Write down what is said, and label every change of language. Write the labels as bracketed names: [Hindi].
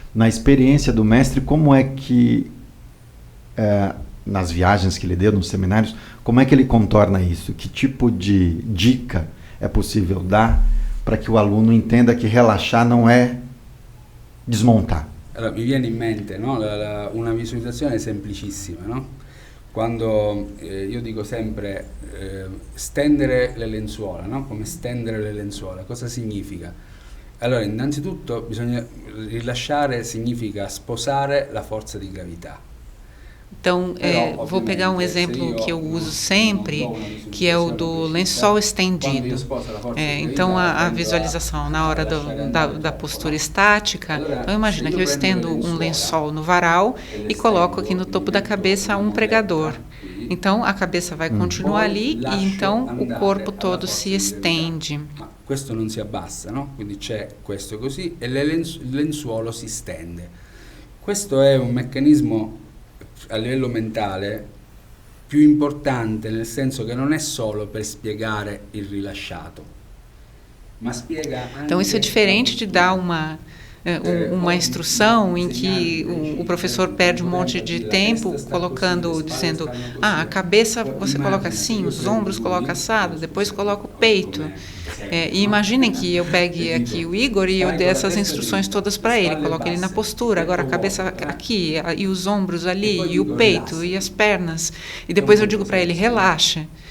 [Portuguese] Na experiência do mestre, como é que, nas viagens que ele deu, nos seminários, como é que ele contorna isso? Que tipo de dica é possível dar para que o aluno entenda que relaxar não é desmontar? [Italian] Allora, mi viene in mente, no? Una visualizzazione semplicissima, no? Quando io dico sempre stendere le lenzuola, no? Come stendere le lenzuola, cosa significa? Allora, innanzitutto rilasciare significa sposare la forza di gravità. [Portuguese] Então, vou pegar um exemplo que eu uso sempre, que é o do lençol estendido. Então, a visualização na hora da postura estática, então imagina que eu estendo um lençol no varal e coloco aqui no topo da cabeça um pregador. Então, a cabeça vai continuar ali e então o corpo todo se estende. [Italian] Questo non si abbassa, no? Quindi c'è questo così e il lenzuolo si stende. Questo è un meccanismo a livello mentale più importante, nel senso che non è solo per spiegare il rilasciato, ma spiega anche. [Portuguese] Então isso é diferente de dar uma instrução em que o professor perde um monte de tempo dizendo, a cabeça você coloca assim, os ombros coloca assado, depois coloca o peito. E imaginem que eu pegue aqui o Igor e eu dê essas instruções todas para ele, coloque ele na postura, agora a cabeça aqui, e os ombros ali, e o peito, e as pernas, e depois eu digo para ele, relaxa.